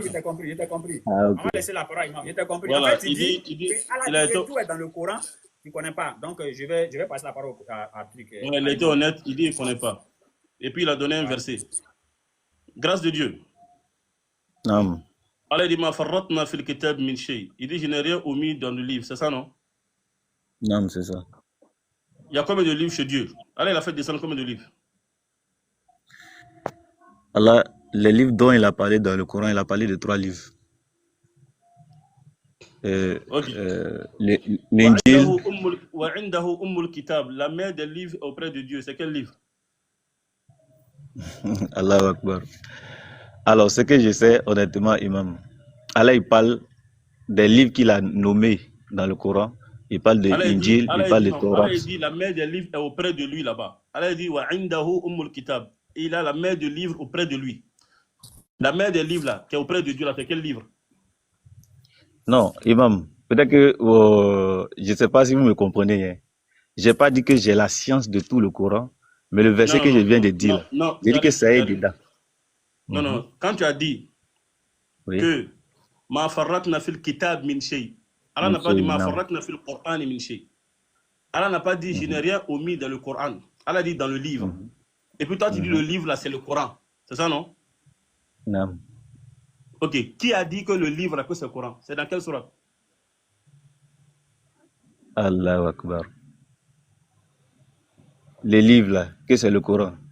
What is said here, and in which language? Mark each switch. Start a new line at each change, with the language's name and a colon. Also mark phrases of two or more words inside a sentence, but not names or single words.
French: Je t'ai compris. Ah, On va laisser la parole, je t'ai compris. Voilà, En fait, il dit il a été... tout est dans le Coran, tu ne connais pas. Donc, je vais passer la parole à Trick. Ouais, il a été honnête, il dit qu'il ne connaît pas. Et puis, il a donné un verset. Grâce de Dieu. Non. Allah dit,
Arabic: ما فرطنا في الكتاب من شيء.
French: Il dit, je n'ai rien omis dans le livre. C'est ça, non? Non, c'est ça. Il y a combien de livres chez Dieu? Allah, il a fait descendre combien de livres? Allah, les livres dont il a parlé dans le Coran, il a parlé de 3 livres. L'Injil. La mère des livres auprès de Dieu, c'est quel livre?
Arabic: الله أكبر.
French: Alors, ce que je sais, honnêtement, Imam, Allah, il parle des livres qu'il a nommés dans le Coran. Il parle de l'Injil, il parle de Torah. Allah dit la mère des livres est auprès de lui là-bas. Allah dit
Arabic: وعنده أم الكتاب.
French: Il a la mère des livres auprès de lui. La mère des livres là, qui est auprès de Dieu là, c'est quel livre? Non, Imam, peut-être que je ne sais pas si vous me comprenez. Hein. Je n'ai pas dit que j'ai la science de tout le Coran, mais le verset que je viens de dire, j'ai dit que ça est dedans. Non. Quand tu as dit que
Arabic: ما فرطنا في الكتاب من شيء,
French: Allah n'a pas dit
Arabic: ما فرطنا في القرآن من شيء.
French: Allah n'a pas dit je n'ai rien omis dans le Coran. Allah dit dans le livre. Et puis toi tu dis le livre là c'est le Coran. C'est ça non? Non. Ok. Qui a dit que le livre là que c'est le Coran? C'est dans quelle sourate?
Arabic: الله أكبر.
French: Les livres là, que c'est le Coran.